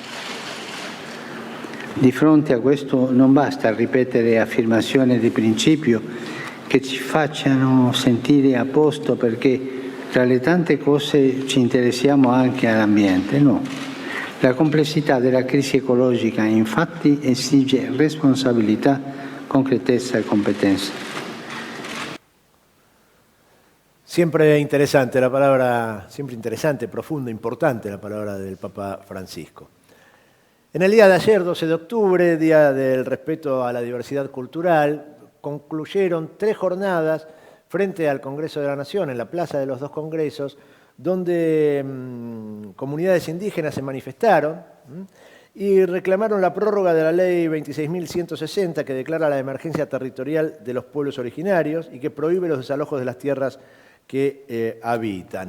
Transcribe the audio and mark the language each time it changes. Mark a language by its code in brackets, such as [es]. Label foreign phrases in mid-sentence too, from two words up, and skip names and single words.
[it] Di fronte a questo non basta ripetere affermazioni di principio che ci facciano sentire a posto perché tra le tante cose ci interessiamo anche all'ambiente, no. La complessità della crisi ecologica infatti esige responsabilità, concretezza e competenza. [es] Siempre interesante, profunda, importante la palabra del Papa Francisco. En el día de ayer, 12 de octubre, Día del Respeto a la Diversidad Cultural, concluyeron 3 jornadas frente al Congreso de la Nación, en la Plaza de los Dos Congresos, donde comunidades indígenas se manifestaron y reclamaron la prórroga de la Ley 26.160, que declara la emergencia territorial de los pueblos originarios y que prohíbe los desalojos de las tierras que habitan.